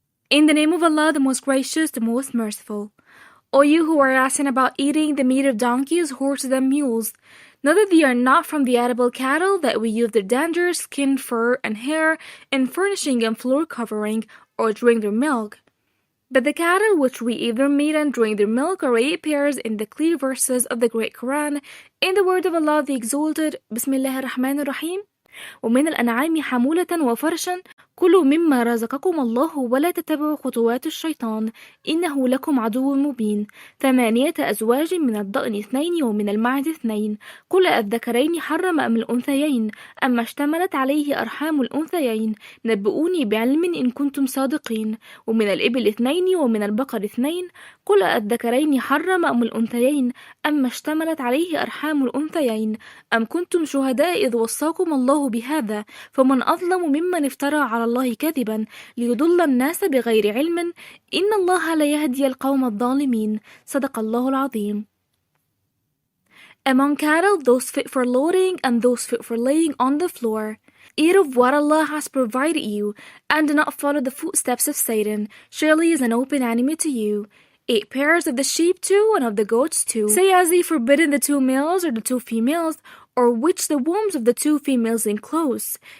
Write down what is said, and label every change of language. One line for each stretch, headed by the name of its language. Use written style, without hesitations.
English: In the name of Allah, the most gracious, the most merciful. O you who are asking about eating the meat of donkeys, horses, and mules, know that they are not from the edible cattle, that we use their dander, skin, fur, and hair in furnishing and floor covering, or drink their milk. But the cattle which we eat their meat and drink their milk are 8 pairs in the clear verses of the great Quran, in the word of Allah the Exalted,
Arabic: Bismillah ar-Rahman ar-Rahim. ومن الأنعام حمولة وفرشا كلوا مما رزقكم الله ولا تتبعوا خطوات الشيطان إنه لكم عدو مبين 8 أزواج من الضأن 2 ومن المعز 2 قل الذكرين حرم أم الأنثيين أما اشتملت عليه أرحام الأنثيين نبئوني بعلم إن كنتم صادقين ومن الإبل 2 ومن البقر 2 قل الذكرين حرم أم الأنثيين أما اشتملت عليه أرحام الأنثيين أم كنتم شهداء إذ وصاكم الله بهذا فمن أظلم ممن افترى على الله كذبا ليضل الناس بغير علم إن الله لا يهدي القوم الظالمين صدق الله العظيم.
English: Among cattle, those fit for loading and those fit for laying on the floor. Eat of what Allah has provided you, and do not follow the footsteps of Satan. Surely he is an open enemy to you. 8 pairs of the sheep too, and of the goats too. Say, has he forbidden the 2 males or the 2 females, or which the wombs of the 2 females enclose?